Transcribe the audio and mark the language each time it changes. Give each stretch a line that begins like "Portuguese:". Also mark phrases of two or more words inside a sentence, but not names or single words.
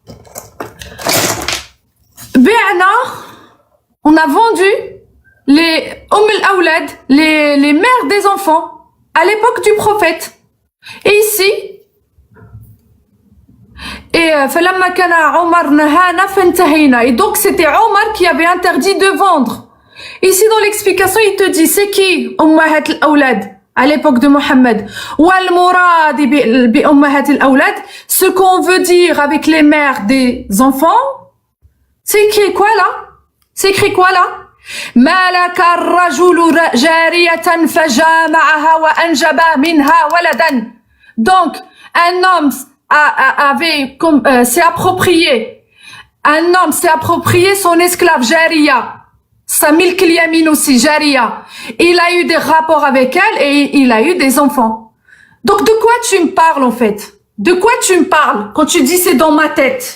French: Bi'na, on a vendu les al-Awlad, les mères des enfants, à l'époque du prophète. Et ici, et donc c'était Omar qui avait interdit de vendre. Ici dans l'explication il te dit c'est qui
Arabic: أمهات الأولاد
French: à l'époque de Mohammed.
Arabic: والمراد بأمهات الأولاد,
French: ce qu'on veut dire avec les mères des enfants, c'est écrit quoi là? C'est écrit quoi là?
Arabic: ملك الرجل جارية فجامعها وأنجب منها ولدا.
French: Donc un homme s'est approprié. Un homme s'est approprié son esclave Jariya. Sa
Arabic: ملك اليمين
French: aussi, Jariya. Il a eu des rapports avec elle et il a eu des enfants. Donc de quoi tu me parles en fait? De quoi tu me parles quand tu dis c'est dans ma tête?